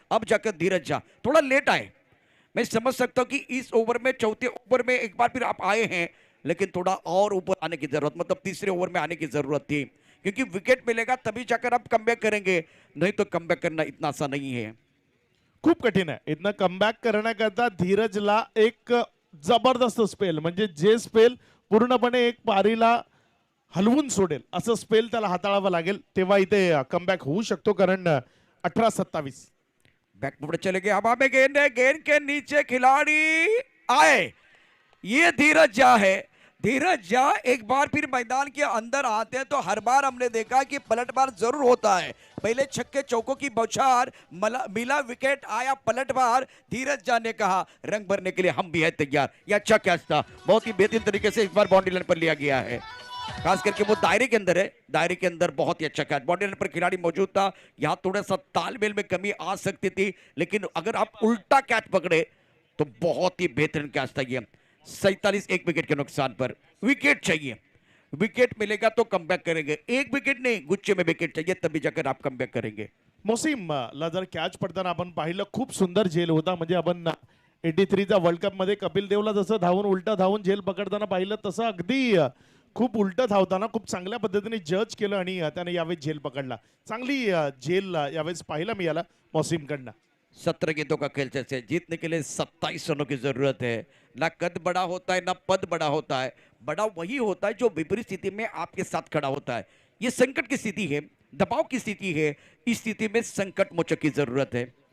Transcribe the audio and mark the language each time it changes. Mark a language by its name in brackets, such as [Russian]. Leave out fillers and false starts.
[Hindi] अब जाकर धीरज झा थोड़ा लेट आए, मैं समझ सकता हूं कि इस ओवर में, चौथे ओवर में एक बार फिर आप आए हैं, लेकिन थोड़ा और ऊपर आने की जरूरत, मतलब तीसरे ओवर में आने की जरूरत थी, क्योंकि विकेट मिलेगा तभी जाकर आप कमबैक करेंगे, नहीं तो कमबैक करना इतना आसान नहीं है। [Marathi] खूप कठीण आहे. इथनं कमबॅक करण्याकरता धीरजला एक जबरदस्त स्पेल, म्हणजे जे स्पेल पूर्णपणे एक पारीला हलवून सोडेल असं स्पेल त्याला हाताळावं लागेल, तेव्हा इथे कमबॅक होऊ शकतो. कारण 18-27 [Hindi] बैकफुट चले गए, हवा में गेंद है, गेंद के नीचे खिलाड़ी आए, ये धीरज झा है। धीरज झा एक बार फिर मैदान के अंदर आते हैं तो हर बार हमने देखा कि पलटवार जरूर होता है। पहले छक्के चौकों की बौछार मिला, विकेट आया, पलटवार। धीरज झा ने कहा रंग भरने के लिए हम भी है तैयार। यह अच्छा कैच था, बहुत ही बेहतरीन तरीके से इस बार बाउंड्री लाइन पर लिया गया है, खास करके वो दायरे के अंदर है, दायरे के अंदर बहुत ही अच्छा कैच। बाउंड्री लाइन पर खिलाड़ी मौजूद था, यहाँ थोड़ा सा तालमेल में कमी आ सकती थी, लेकिन अगर आप उल्टा कैच पकड़े तो बहुत ही बेहतरीन कैच था ये। 47 एक विकेट के नुकसान पर। विकेट चाहिए, विकेट मिलेगा तो कमबैक करेंगे, एक विकेट नहीं, गुच्छे में विकेट चाहिए तभी जाकर आप कमबैक करेंगे। [Marathi] मोसीम ला जर कॅच पडताना आपण पाहिलं खूप सुंदर झेल होता. म्हणजे आपण 83चा वर्ल्ड कप मध्ये कपिल देवला जसं धावून उलटा धावून झेल पकडताना पाहिलं तसं अगदी खूप उलट धावताना खूप चांगल्या पद्धतीने जज केलं आणि त्याने यावेळेस झेल पकडला. चांगली झेल यावेळेस पाहायला मिळाला मोहसिनकडनं. [Hindi] 17 गेंदों का खेल से जीतने के लिए 27 रनों की जरूरत है। ना कद बड़ा होता है ना पद बड़ा होता है, बड़ा वही होता है जो विपरीत स्थिति में आपके साथ खड़ा होता है। ये संकट की स्थिति है, दबाव की स्थिति है, इस स्थिति में संकट मोचक की जरूरत है।